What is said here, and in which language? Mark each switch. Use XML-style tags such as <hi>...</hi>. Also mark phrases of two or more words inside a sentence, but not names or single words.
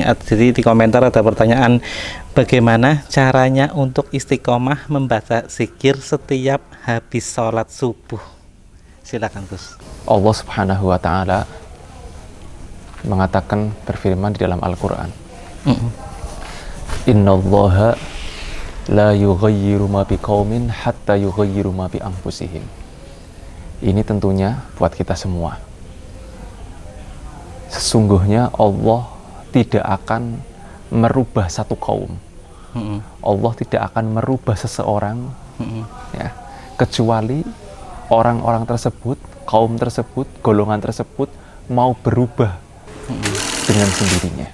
<id>Jadi di komentar ada pertanyaan, bagaimana caranya untuk istiqomah membaca zikir setiap habis sholat subuh? Silakan Gus.</id> <ar>الله سبحانه وتعالى</ar> <id>mengatakan, berfirman di dalam Al-Quran,</id> <ar>إن الله لا يغير ما بقوم حتى يغيروا ما بأنفسهم.</ar> <id>Ini tentunya buat kita semua. Sesungguhnya Allah tidak akan merubah satu kaum. Allah tidak akan merubah seseorang, ya, kecuali orang-orang tersebut, kaum tersebut, golongan tersebut mau berubah dengan sendirinya.</id>